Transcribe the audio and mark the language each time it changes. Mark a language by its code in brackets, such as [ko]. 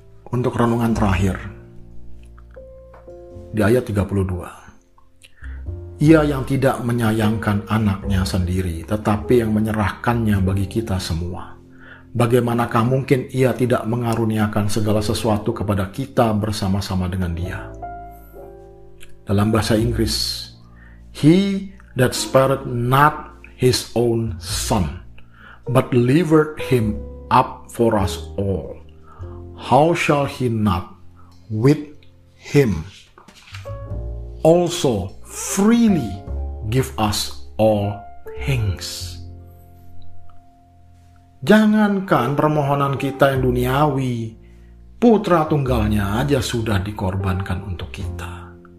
[id] Untuk renungan terakhir, di ayat 32. Ia yang tidak menyayangkan anaknya sendiri, tetapi yang menyerahkannya bagi kita semua. Bagaimanakah mungkin ia tidak mengaruniakan segala sesuatu kepada kita bersama-sama dengan dia? Dalam bahasa Inggris, [en] He that spared not his own son, but delivered him up for us all. How shall he not with him also freely give us all things? [id] Jangankan permohonan kita yang duniawi, putra tunggalnya aja sudah dikorbankan untuk kita.